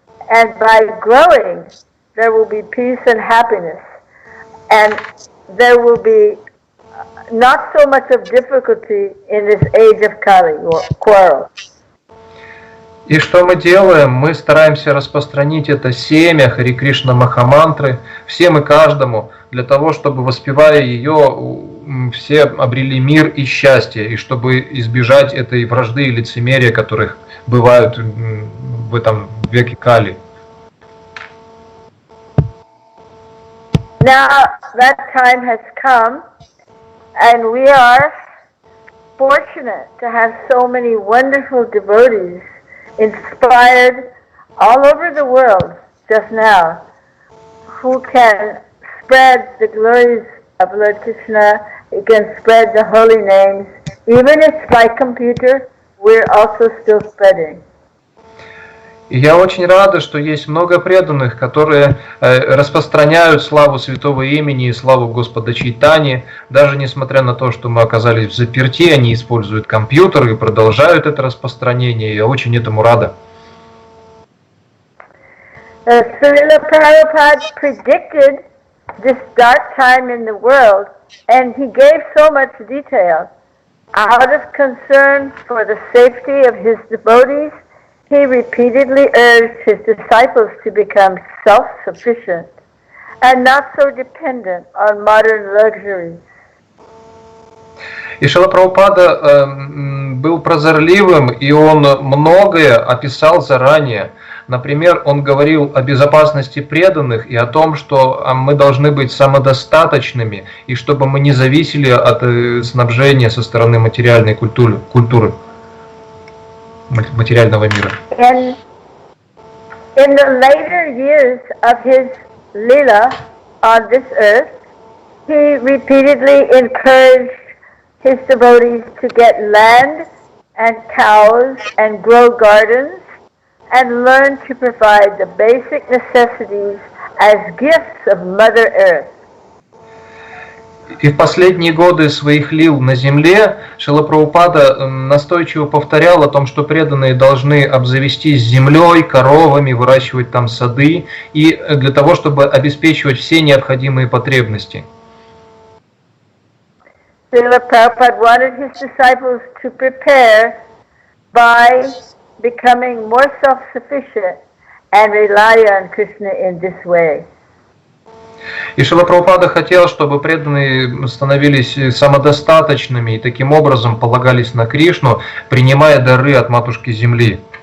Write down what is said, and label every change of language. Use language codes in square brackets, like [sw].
[en] And by growing, there will be peace and happiness, and there will be not so much of difficulty in this age of Kali or quarrel. [ru] И что мы делаем? Мы стараемся распространить это семя Хари Кришна Махамантры всем и каждому, для того, чтобы, воспевая ее, все обрели мир и счастье, и чтобы избежать этой вражды и лицемерия, которых бывают в этом веке Кали. [en] Now that time has come, and we are fortunate to have so many wonderful devotees inspired all over the world just now, who can spread the glories of Lord Krishna, who can spread the holy names. Even if by computer, we're also still spreading. [ru] И я очень рада, что есть много преданных, которые распространяют славу святого имени и славу Господа Чайтаньи. Даже несмотря на то, что мы оказались в заперти, они используют компьютеры и продолжают это распространение. Я очень этому рада. [en] Srila Prabhupada predicted this dark time in the world, and he gave so much detail. Out of concern for the safety of his devotees, he repeatedly urged his disciples to become self-sufficient and not so dependent on modern luxuries. [ru] И Шрила Прабхупада был прозорливым, и он многое описал заранее. Например, он говорил о безопасности преданных и о том, что мы должны быть самодостаточными, и чтобы мы не зависели от снабжения со стороны материальной культуры. Материального мира. [en] In the later years of his lila on this earth, he repeatedly encouraged his devotees to get land and cows and grow gardens and learn to provide the basic necessities as gifts of Mother Earth. [ru] И в последние годы своих лил на земле Шрила Прабхупада настойчиво повторял о том, что преданные должны обзавестись землей, коровами, выращивать там сады, и для того, чтобы обеспечивать все необходимые потребности. [en] Srila Prabhupada wanted his disciples to prepare by becoming more self-sufficient and rely on Krishna in this way. [ru] И Шрила Прабхупада хотел, чтобы преданные становились самодостаточными и таким образом полагались на Кришну, принимая дары от Матушки Земли.